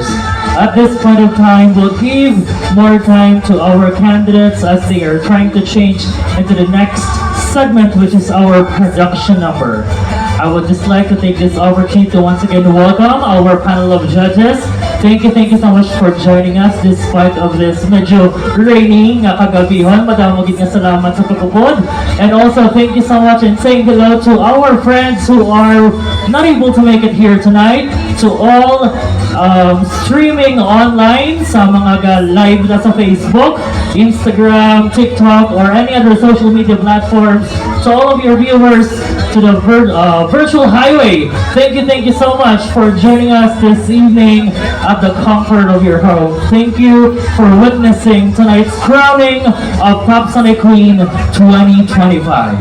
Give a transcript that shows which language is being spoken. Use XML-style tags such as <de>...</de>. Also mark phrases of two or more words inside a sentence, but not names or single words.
<en>At this point of time, we'll give more time to our candidates as they are trying to change into the next segment, which is our production number. I would just like to take this opportunity to once again welcome our panel of judges. Thank you so much for joining us despite of this medyo rainy</en> <hil>nga kagabihon. Madamo gid nga salamat sa pagpupod.</hil> <en>And also thank you so much and saying hello to our friends who are not able to make it here tonight. To all streaming online</en> <hil>sa mga live na sa</hil> <en>Facebook, Instagram, TikTok, or any other social media platforms. To all of your viewers to the virtual highway, thank you so much for joining us this evening at the comfort of your home. Thank you for witnessing tonight's crowning of TAPSANAY Queen 2025.</en>